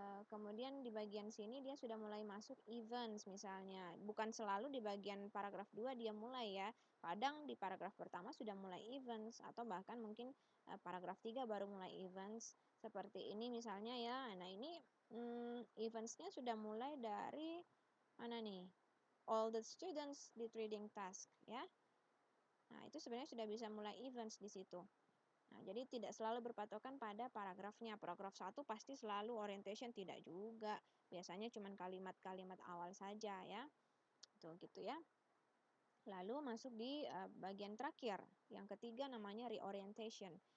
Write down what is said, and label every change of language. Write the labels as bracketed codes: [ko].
[id] Kemudian di bagian sini dia sudah mulai masuk events misalnya. Bukan selalu di bagian paragraf 2 dia mulai ya. Kadang di paragraf pertama sudah mulai events atau bahkan mungkin paragraf 3 baru mulai events. Seperti ini misalnya ya. Nah, ini eventsnya sudah mulai dari mana nih? [en] All the students did reading task [id] ya. Nah, itu sebenarnya sudah bisa mulai events di situ. Nah, jadi tidak selalu berpatokan pada paragrafnya. Paragraf 1 pasti selalu orientation, tidak juga. Biasanya cuma kalimat-kalimat awal saja ya. Tuh gitu ya. Lalu masuk di bagian terakhir. Yang ketiga namanya reorientation.